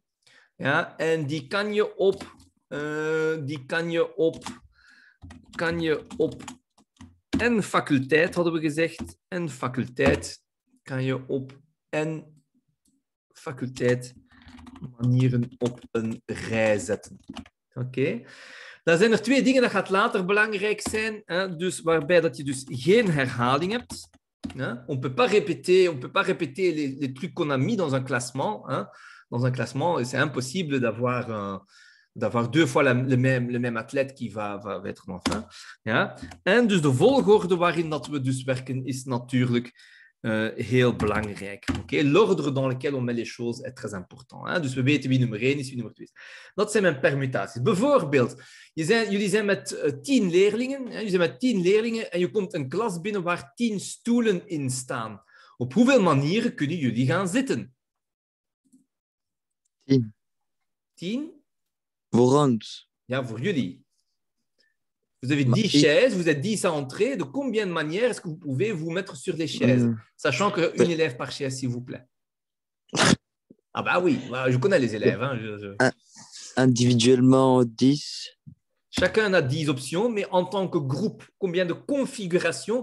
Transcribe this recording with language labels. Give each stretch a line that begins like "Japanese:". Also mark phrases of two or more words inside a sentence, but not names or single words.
Dutch: Ja, en die kan je op en faculteit, hadden we gezegd. En faculteit kan je op en faculteit manieren op een rij zetten. Oké. Dan zijn er twee dingen, dat gaat later belangrijk zijn, dus waarbij dat je dus geen herhaling hebt.
French: On peut pas répéter les trucs qu'on a mis dans un classement. Dans un classement, c'est impossible d'avoir deux fois le même athlète qui va être enfin.
Dutch: Ja? En dus de volgorde waarin dat we dus werken is natuurlijk heel belangrijk. Okay?
French: L'ordre dans lequel on met les choses est très important.
Dutch: Dus we weten wie nummer 1 is, wie nummer 2 is. Dat zijn mijn permutaties. Bijvoorbeeld, jullie zijn met 10 leerlingen. Jullie zijn met 10 leerlingen en je komt een klas binnen waar 10 stoelen in staan. Op hoeveel manieren kunnen jullie gaan zitten? 10. 10? Voor ons. Ja, voor jullie.
French: Vous avez 10 chaises, vous êtes 10 à entrer. De combien de manières est-ce que vous pouvez vous mettre sur les chaises? Sachant qu'une élève par chaise, s'il vous plaît. Ah bah oui, je connais les élèves. Individuellement, 10. Chacun a 10 options, mais en tant que groupe, combien de configurations?